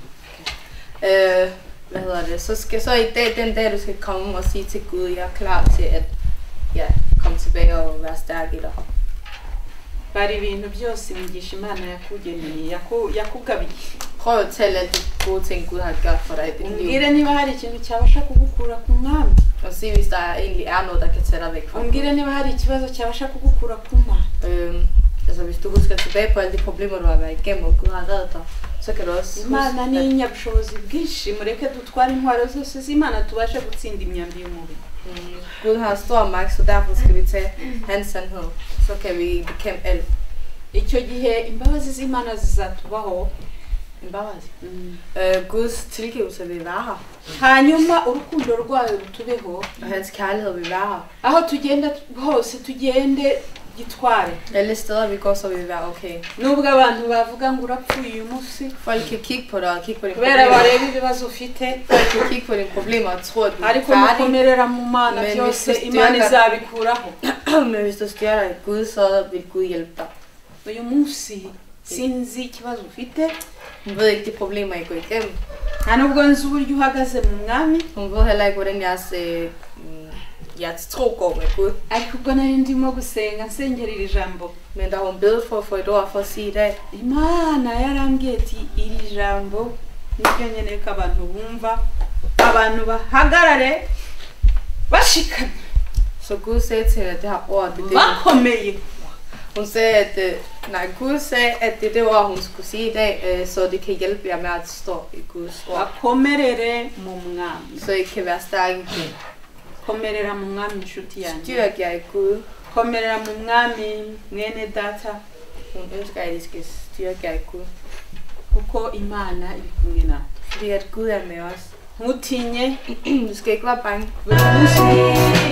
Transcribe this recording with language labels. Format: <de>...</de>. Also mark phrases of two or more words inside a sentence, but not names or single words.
<da>Så i dag, den dag, du skal komme og sige til Gud, jeg er klar til at komme tilbage og være stærk i dig.</da> <rw>Bari ibintu byose imigisha Imana yakugeneye yakugabiye.</rw> <da>Prøv at tælle alle de gode ting, Gud har gjort for dig i dit liv.</da> <rw>Umbwire niba hari ikintu cyabasha kugukura ku Mwami.</rw> <da>Og se, hvis der egentlig er noget, der kan tage dig væk fra Gud.</da> <rw>Umbwire niba hari ikibazo cyabasha kugukura ku Mana.</rw> <da>Altså, hvis du husker tilbage på alle de problemer, du har været igennem, og Gud har reddet dig, så kan du også</da> <rw>Imana ni</rw> <da>huske,</da> <rw>inyabushobozi bwinshi mureke dutware intwaro zose z'Imana tubashe gutsinda imyambi y'umubiri.</rw> <da>Gud har stor magt, så derfor skal vi tage hans sandhed. Så kan vi bekæmpe alt.</da> <rw>Icyo gihe imbabazi z'Imana zizatubaho. Imbabazi.</rw> <da>Guds tilgivelse vil være her.</da> <rw>Hanyuma urukundo rwayo rutubeho.</rw> <da>Og hans kærlighed vil være her.</da> <rw>Aho tugenda hose tugende gitware.</rw> <da>Alle steder vi går, så vil vi være okay.</da> <rw>Nubwo abantu bavuga ngo urapfuye uyu munsi.</rw> <da>Folk kan kigge på dig og kigge på dine</da> <rw>Kubera</rw> <da>problemer.</da> <rw>bareba ibibazo ufite.</rw> <da>Folk kan kigge på dine problemer og tro, at du er</da> <rw>Ariko</rw> <da>færdig.</da> <rw>mukomerera mu Mana byose Imana izabikuraho.</rw> <da>Men hvis du styrer dig i Gud, så vil Gud hjælpe dig.</da> <rw>Uyu munsi sinzi ikibazo ufite.</rw> <da>Hun ved ikke de problemer, I går igennem.</da> <rw>Nta nubwo nzi uburyo uhagaze mu Mwami.</rw> <da>Hun ved heller ikke, hvordan jeres tro går med Gud.</da> <rw>Ariko ubwo nari ndimo gusenga nsengera iri jambo.</rw> <da>Men da hun bed for at få et ord for at sige i dag,</da> <rw>Imana yarambwiye ati iri jambo nibyo nyene ko abantu bumva abantu bahagarare bashikamye.</rw> <da>Så Gud sagde til hende, at det her ord, det er det.</da> <rw>Bakomeye.</rw> <da>Hun sagde, at Gud sagde, at det er det ord, hun skulle sige i dag, så det kan hjælpe jer med at stå i Guds ord.</da> <rw>Bakomerere mu mwami.</rw> <da>Så I kan være stærke i Gud.</da> <rw>Komerera mu mwami nshuti yanjye.</rw> <da>Styrk jer i Gud.</da> <rw>Komerera mu mwami mwene data.</rw> <da>Hun ønsker, at I skal styrke jer i Gud.</da> <rw>Kuko Imana iri kumwe natwe.</rw> <da>Fordi at Gud er med os.</da> <rw>Ntutinye.</rw> <da>Du skal ikke være bange.</da> <rw>Buri munsi</rw>